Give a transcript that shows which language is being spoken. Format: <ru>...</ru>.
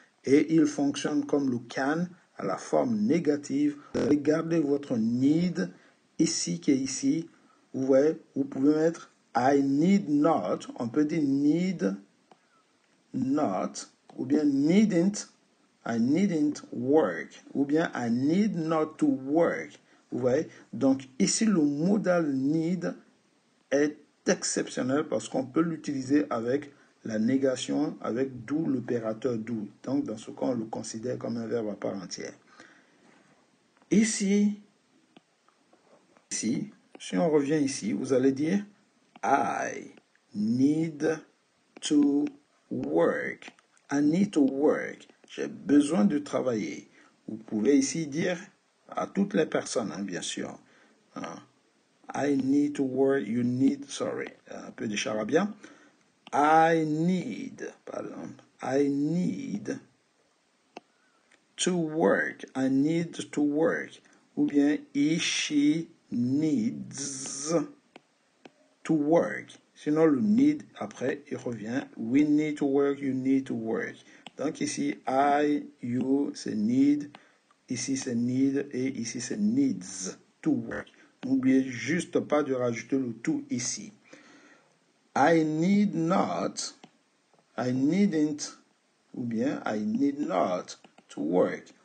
<fr>Et il fonctionne comme le can à la forme négative. Regardez votre need ici qui est ici. Vous voyez, vous pouvez mettre</fr> <en>I need not.</en> <fr>On peut dire need not ou bien needn't.</fr> <en>I needn't work</en> <fr>ou bien</fr> <en>I need not to work.</en> <fr>Vous voyez, donc ici le modal need est exceptionnel parce qu'on peut l'utiliser avec la négation, avec d'où l'opérateur d'où. Donc, dans ce cas, on le considère comme un verbe à part entière. Ici, si on revient ici, vous allez dire</fr> <en>I need to work. I need to work.</en> <fr>J'ai besoin de travailler. Vous pouvez ici dire à toutes les personnes, hein, bien sûr.</fr> <en>I need to work, you need, sorry,</en> <fr>un peu de charabia.</fr> <en>I need, pardon, I need to work, I need to work.</en> <fr>Ou bien,</fr> <en>he, she needs to work.</en> <fr>Sinon, le need, après, il revient.</fr> <en>We need to work, you need to work.</en> <fr>Donc ici, I, you, c'est need. Ici, c'est need. Et ici, c'est</fr> <en>needs to work.</en> <fr>N'oubliez juste pas de rajouter le to ici.</fr> <en>I need not, I needn't,</en> <fr>ou bien</fr> <en>I need not to work.</en>